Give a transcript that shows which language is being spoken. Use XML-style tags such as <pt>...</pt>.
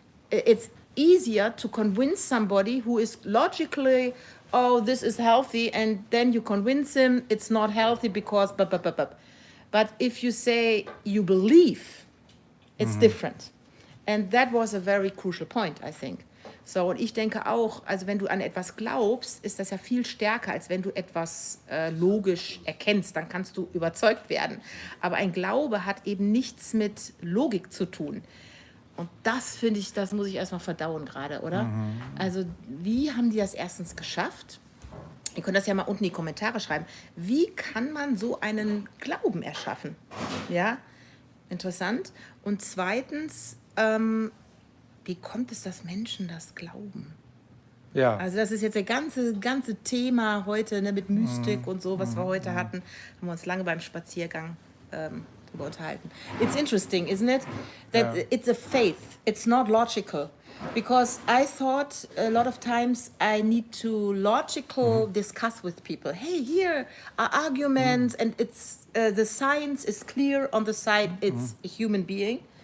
<en>It's easier to convince somebody who is logically, oh, this is healthy, and then you convince him it's not healthy because But if you say you believe, it's different. And that was a very crucial point, I think.</en> <de>So, und ich denke auch, also wenn du an etwas glaubst, ist das ja viel stärker, als wenn du etwas logisch erkennst, dann kannst du überzeugt werden. Aber ein Glaube hat eben nichts mit Logik zu tun. Und das finde ich, das muss ich erstmal verdauen gerade, oder? Also wie haben die das erstens geschafft? Ihr könnt das ja mal unten in die Kommentare schreiben. Wie kann man so einen Glauben erschaffen? Ja, interessant. Und zweitens, wie kommt es, dass Menschen das glauben? Ja. Also das ist jetzt das ganze Thema heute, ne, mit Mystik und so, was wir heute hatten. Haben wir uns lange beim Spaziergang drüber unterhalten.</de> <en>It's interesting, isn't it? That it's a faith. It's not logical. Because I thought a lot of times I need to logical discuss with people. Hey, here are arguments and it's the science is clear on the side it's a human being.</en>